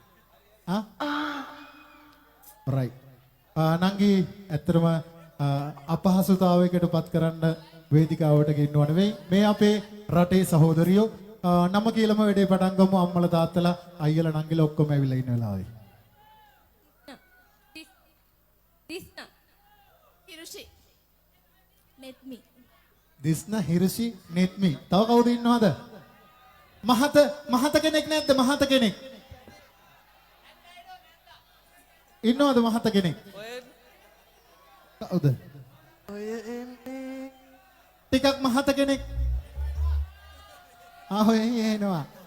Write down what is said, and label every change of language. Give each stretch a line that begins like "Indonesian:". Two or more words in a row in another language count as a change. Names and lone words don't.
Sinhala: රයිට්. නංගි ඇත්තටම අපහසුතාවයකට පත් කරන්න වේදිකාවට ගෙන්නව නෙවෙයි. මේ අපේ රටේ සහෝදරියෝ නම කියලාම වැඩේ පටන් ගමු. අම්මලා තාත්තලා අයියලා නංගිලා ඔක්කොම ඇවිල්ලා ඉන්න වෙලාවේ. Disna Hiroshi Netmi දිස්න හිරසි නෙත්මි. තව කවුද ඉන්නවද? මහත කෙනෙක් නැද්ද? මහත කෙනෙක් ඉන්නවද? මහත කෙනෙක් කවුද? ටිකක් මහත කෙනෙක් ආහොය එනවා.